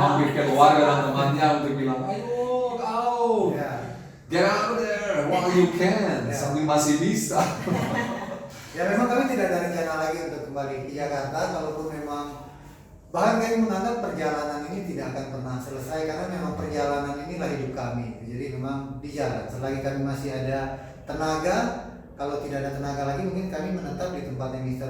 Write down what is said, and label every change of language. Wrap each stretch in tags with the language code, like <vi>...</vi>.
<id>mampir ke keluarga dan temannya untuk bilang, ayo kau, Ya.</id> <en>get out of there while you can,</en> <id>Ya. sambil masih bisa. Ya memang kami tidak ada rencana lagi untuk kembali ke Jakarta, kalaupun memang bahkan kami menganggap perjalanan ini tidak akan pernah selesai karena memang perjalanan inilah hidup kami. Jadi memang di jalan. Selagi kami masih ada tenaga, kalau tidak ada tenaga lagi mungkin kami menetap di tempat yang Mr.</id>